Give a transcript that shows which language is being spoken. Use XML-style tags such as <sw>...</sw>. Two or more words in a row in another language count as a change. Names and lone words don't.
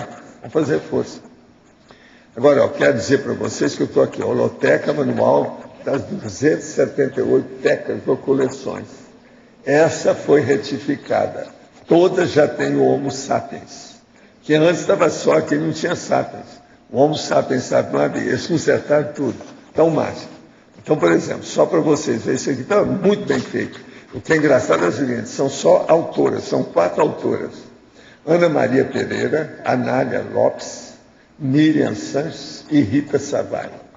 <pt>Vamos fazer força. Agora, eu quero dizer para vocês que eu estou aqui, holoteca manual das 278 tecas ou coleções. Essa foi retificada. Todas já têm o Homo sapiens. Que antes estava só que não tinha sapiens. O Homo sapiens sapiens, eles consertaram tudo. Então, máximo. Então, por exemplo, só para vocês verem, isso aqui está muito bem feito. O que é engraçado é o seguinte, são só autoras, são 4 autoras. Ana Maria Pereira, Anália Lopes, Miriam Sanches e Rita Savai.</pt>